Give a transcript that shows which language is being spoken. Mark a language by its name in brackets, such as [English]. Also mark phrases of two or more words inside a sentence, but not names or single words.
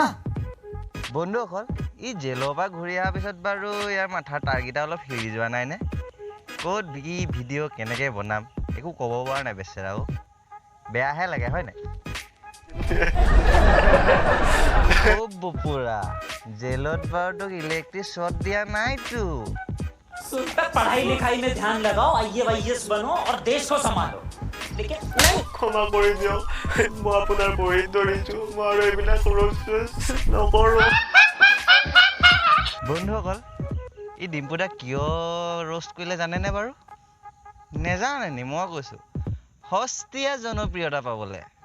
[Assamese] বন্ধুসকল ই জেলৰ পৰা ঘূৰি অহাৰ পিছত বাৰু ইয়াৰ মাথাৰ তাৰকেইটা অলপ হেৰি যোৱা নাইনে? ক'ত কি ভিডিঅ' কেনেকৈ বনাম একো ক'ব পৰা নাই বেচেৰাও। বেয়াহে লাগে হয় নাই? অ' বপুৰা জেলত বাৰু তোক ইলেক্ট্ৰিক শ্বট দিয়া নাইতো। [Hindi] पढ़ाई लिखाई में ध्यान लगाओ, IAS बनो और देश को संभालो। लेकिन नहीं, [Assamese] ক্ষমা কৰি দিয়ক, মই আপোনাৰ ভৰিত ধৰিছোঁ, মই আৰু এইবিলাক নকৰোঁ। বন্ধুসকল ই ডিম্পু দাক কিয় ৰ'ষ্ট কৰিলে জানেনে বাৰু? নেজানে নি? মই কৈছোঁ সস্তীয়া জনপ্ৰিয়তা পাবলৈ।